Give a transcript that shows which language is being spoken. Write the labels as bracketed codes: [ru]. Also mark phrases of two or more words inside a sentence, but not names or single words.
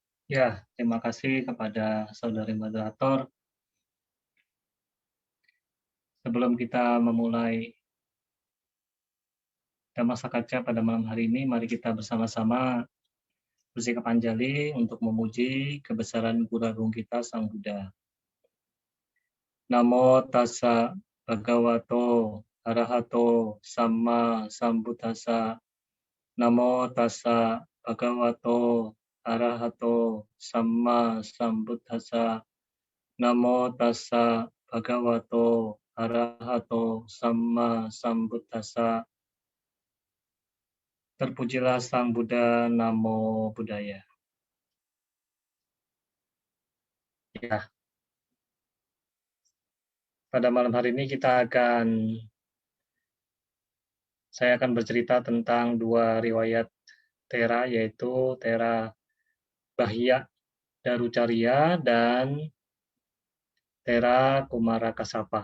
[id] Ya, terima kasih kepada saudari moderator. Sebelum kita memulai Dhamma Sakaca pada malam hari ini, mari kita bersama-sama bersikap anjali untuk memuji kebesaran Guru Agung kita, Sang Buddha. [pi] Namo tassa bhagavato arahato samma sambuddhassa. Namo tassa bhagavato arahato samma sambuddhassa. Namo tassa bhagavato arahato samma sambuddhassa. [id] Terpujilah Sang Buddha, [pi] Namo Buddhaya. [id] Ya, pada malam hari ini saya akan bercerita tentang dua riwayat Tera, yaitu Tera Bahya Darucarya dan Tera Kumara Kasapa.